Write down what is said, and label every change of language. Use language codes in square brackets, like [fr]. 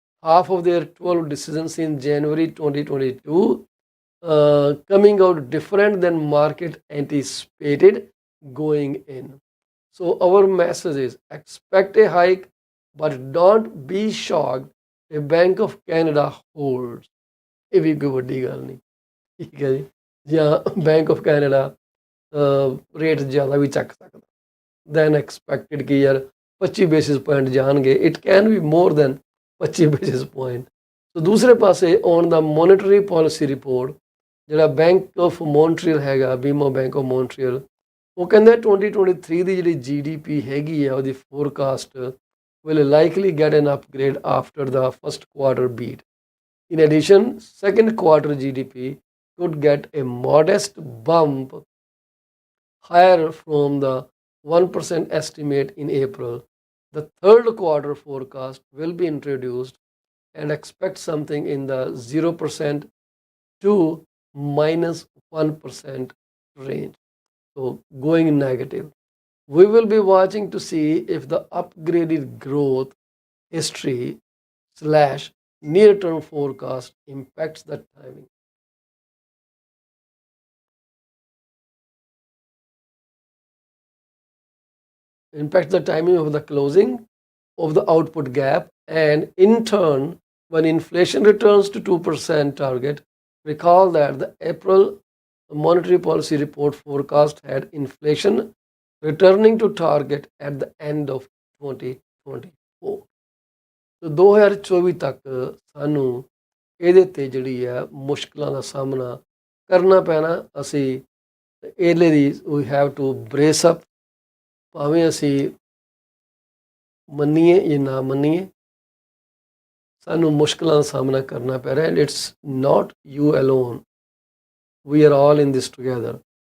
[en] Half of their 12 decisions in January 2022 coming out different than market anticipated going in. So our message is expect a hike, but don't be shocked if Bank of Canada holds. [pa] ਇਹ ਵੀ ਕੋਈ ਵੱਡੀ ਗੱਲ ਨਹੀਂ, ਠੀਕ ਹੈ ਜੀ। ਜਾਂ bank of Canada rate ਜ਼ਿਆਦਾ ਵੀ ਚੱਕ ਸਕਦਾ [en] than expected [pa] ਕਿ ਯਾਰ 25 ਬੇਸਿਸ ਪੁਆਇੰਟ ਜਾਣਗੇ। [en] It can be more than 25 basis point. [pa] ਸੋ ਦੂਸਰੇ ਪਾਸੇ [en] on the monetary policy report, [pa] ਜਿਹੜਾ ਬੈਂਕ ਆਫ ਮੌਂਟਰੀਅਲ ਹੈਗਾ, BMO ਬੈਂਕ ਆਫ ਮੌਂਟਰੀਅਲ, ਉਹ ਕਹਿੰਦਾ 2023 ਦੀ ਜਿਹੜੀ GDP ਹੈਗੀ ਆ ਉਹਦੀ forecast [en] will likely get an upgrade after the first quarter beat. In addition, second quarter GDP could get a modest bump higher from the 1% estimate in April. The third quarter forecast will be introduced and expect something in the 0% to minus 1% range. So going negative. We will be watching to see if the upgraded growth history / near-term forecast impacts the timing. Impacts the timing of the closing of the output gap, and in turn, when inflation returns to 2% target, recall that the April monetary policy report forecast had inflation returning to target at the end of 2024. [pa] तो 2024 ਤੱਕ ਸਾਨੂੰ ਇਹਦੇ ਤੇ ਜਿਹੜੀ ਆ ਮੁਸ਼ਕਲਾਂ ਦਾ ਸਾਹਮਣਾ ਕਰਨਾ ਪੈਣਾ। ਅਸੀਂ ਇਹਦੇ ਲਈ we [en] have to brace up, [pa] ਭਾਵੇਂ ਅਸੀਂ ਮੰਨੀਏ ਜਾਂ ਨਾ ਮੰਨੀਏ, ਸਾਨੂੰ ਮੁਸ਼ਕਲਾਂ ਦਾ ਸਾਹਮਣਾ ਕਰਨਾ ਪੈ ਰਿਹਾ। [en] And it's not you alone, we are all in this together.